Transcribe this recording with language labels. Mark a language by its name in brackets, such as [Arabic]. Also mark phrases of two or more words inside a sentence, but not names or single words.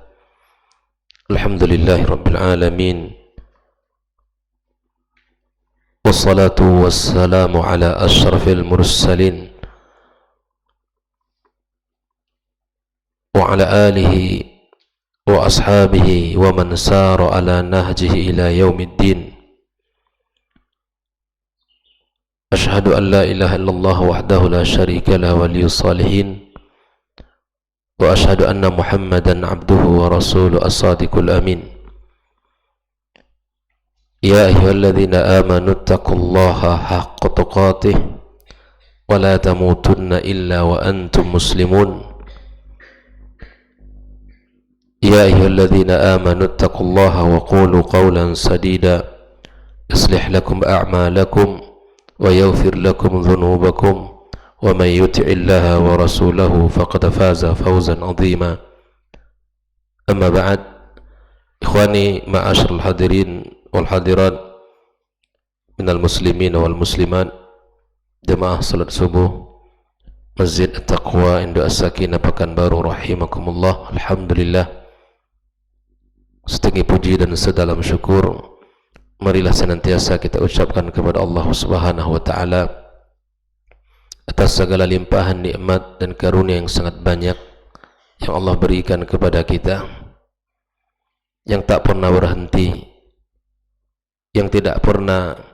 [Arabic] الحمد لله رب العالمين. والصلاة والسلام على أشرف المرسلين وعلى آله وأصحابه ومن سار على نهجه إلى يوم الدين. أشهد أن لا إله إلا الله وحده لا شريك لا ولي الصالحين وأشهد أن محمدا عبده ورسوله الصادق الأمين. يا أيها الذين آمنوا اتقوا الله حق تقاته ولا تموتن إلا وأنتم مسلمون. يا أيها الذين آمنوا اتقوا الله وقولوا قولا سديدا يصلح لكم أعمالكم ويغفر لكم ذنوبكم ومن يطع الله ورسوله فقد فاز فوزا عظيما. أما بعد، إخواني معاشر الحاضرين والحاضرات من المسلمين والمسلمات, [Indonesian] jemaah salat subuh [Arabic] Masjid At-Taqwa Indo As-Sakinah Pekanbaru rahimakumullah. [Indonesian] Alhamdulillah, setinggi puji dan sedalam syukur marilah senantiasa kita ucapkan kepada Allah [Arabic] سبحانه وتعالى [Indonesian] atas segala limpahan nikmat dan karunia yang sangat banyak yang Allah berikan kepada kita, yang tak pernah berhenti, yang tidak pernah